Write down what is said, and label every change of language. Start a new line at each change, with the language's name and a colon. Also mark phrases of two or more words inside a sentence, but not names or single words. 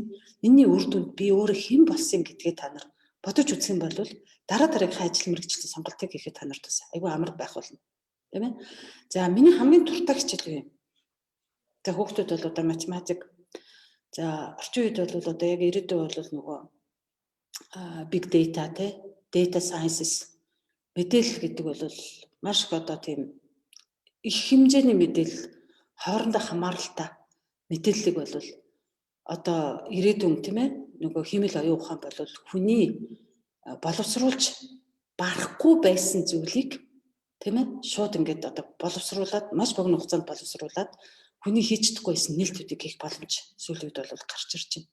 Mongolian: Энийний үр дүнд би өөрөө хэн болсон гэдгээ та нар бодож үзэх юм бол дараагийнхаа ажил мэргэжлийн сонголтыг хийхэд та нарт бас айгүй амар байх болно. Тийм ээ. За миний хамгийн дуртай хичээл юу юм? За хүүхдүүд бол одоо математик. За орчин үед бол одоо яг ирээдүйд бол нөгөө
English: big data
Mongolian: те
English: data sciences
Mongolian: мэдээлэл гэдэг бол маш их одоо тийм их хэмжээний мэдээлэл хоорондоо хамааралтай мэдээллийг бол одоо ирээдүйн тийм ээ нөгөө хэмэл оюун ухаан бол хүний боловсруулж барахгүй байсан зүйлийг тийм ээ шууд ингээд одоо боловсруулад маш богино хугацаанд боловсруулад хүний хийж чадахгүйсэн нээлтүүдийг хийх боломж сүүлийн үед бол гарч ирж байна.